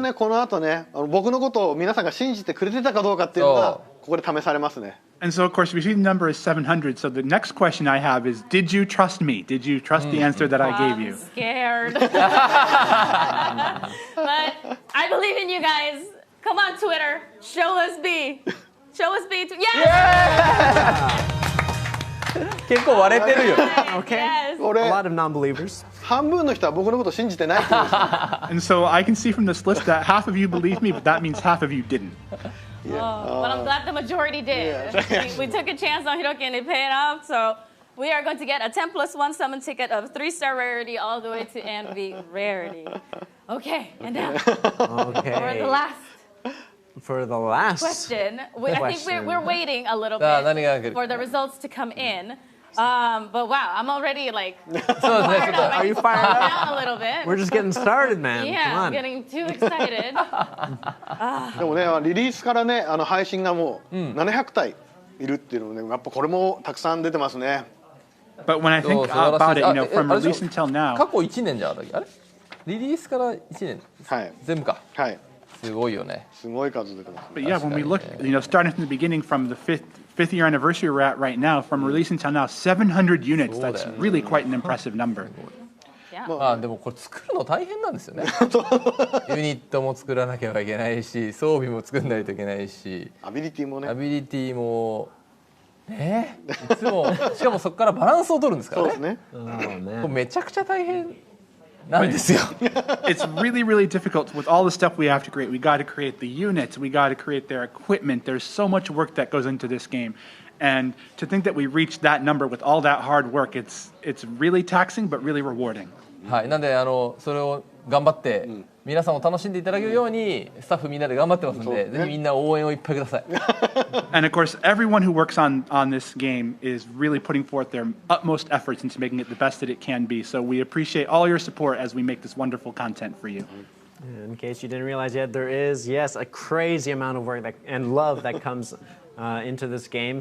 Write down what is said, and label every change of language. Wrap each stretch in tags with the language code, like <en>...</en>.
<ja>ねこの後ね僕のことを皆さんが信じてくれてたかどうかっていうのがここで試されますね。</ja> <en>And so, of course, we see the number is 700. So the next question I have is, did you trust me? Did you trust the answer that I gave you? I'm scared. But I believe in you guys. Come on, Twitter. Show us B. Show us B. Yes!</en> <ja>結構割れてるよ。</ja> <en>Okay. Yes.</en> <ja>これ</ja> <en>A lot of non-believers.</en> <ja>半分の人は僕のことを信じてないって言うんですよ。</ja> <en>And so I can see from this list that half of you believe me, but that means half of you didn't. But I'm glad the majority did. We took a chance on Hiroki and it paid off. So we are going to get a 10+1 summon ticket of 3-star rarity all the way to NV rarity. Okay, and now Okay. for the last question. I think we're waiting a little bit for the results to come in. But wow, I'm already like fired up. Are you fired up? Down a little bit. We're just getting started, man. Yeah, Come I'm on. getting too excited.</en> <ja>でもねリリースからね配信がもう700体いるっていうのもねやっぱこれもたくさん出てますね。</ja> <en>But when I think about it, you know, from release until now,</en> <ja>去1年じゃんあれリリースから1年はい全部かはいすごいよね。すごい数出てます。</ja> <en>but yeah, when we look, you know, starting from the beginning, from the fifth year anniversary we're at right now, from release until now, 700 units. That's really quite an impressive number. Yeah.</en> <ja>まあでもこれ作るの大変なんですよね。ユニットも作らなきゃいけないし、装備も作んないといけないし、アビリティもね。アビリティもいつもしかもそこからバランスを取るんですからね。そうですね。 Oh これめちゃくちゃ大変なんですよ。</ja> <en>It's really, really difficult with all the stuff we have to create. We got to create the units. We got to create their equipment. There's so much work that goes into this game. And to think that we reached that number with all that hard work, it's really taxing, but really rewarding.</en> <ja>はい、なんでそれを頑張って、皆さんを楽しんでいただけるようにスタッフみんなで頑張ってますので、ぜひみんな応援をいっぱいください。</ja> <en>And of course, everyone who works on this game is really putting forth their utmost efforts into making it the best that it can be. So we appreciate all your support as we make this wonderful content for you. In case you didn't realize yet, there is, yes, a crazy amount of work and love that comes into this game.</en>